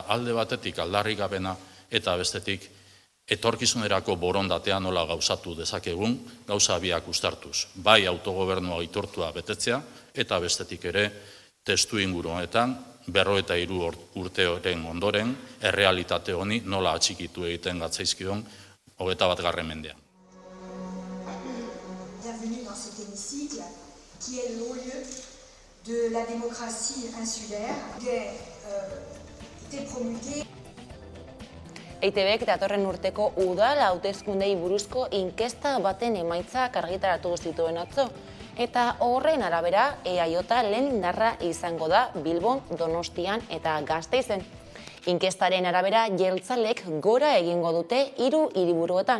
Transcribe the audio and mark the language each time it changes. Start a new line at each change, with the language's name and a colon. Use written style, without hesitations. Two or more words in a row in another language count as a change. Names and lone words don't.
Basque: alde batetik aldarrikapena eta bestetik etorkizunerako borondatea nola gauzatu dezakegun, gauza biak uztartuz. Bai autogobernua aitortua betetzea eta bestetik ere testu inguru honetan 53 urteoren ondoren errealitate honi nola atxikitu egiten gatzaizkion 21. mendean.
French: Bienvenue dans cet hémicycle qui est le lieu de la démocratie insulaire, qui a été promulguée.
Basque: EITBek datorren urteko udal hauteskundei buruzko inkesta baten emaitzak argitaratu zituen atzo, eta horren arabera EAJ lehen indarra izango da Bilbon, Donostian eta Gasteizen. Inkestaren arabera jeltzalek gora egingo dute 3 hiriburuetan.